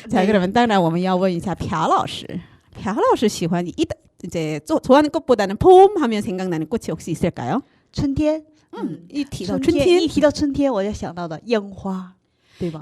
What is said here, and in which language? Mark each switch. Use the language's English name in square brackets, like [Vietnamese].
[Korean] 자, 그러면 [Chinese] 当然我们要问一下朴老师. 朴老师喜欢 [Korean] 이제 좋아하는 꽃보다는 봄 하면 생각나는 꽃이 혹시 있을까요? [Chinese] 春天一提到春春天一提到春天我就想到的樱花对吧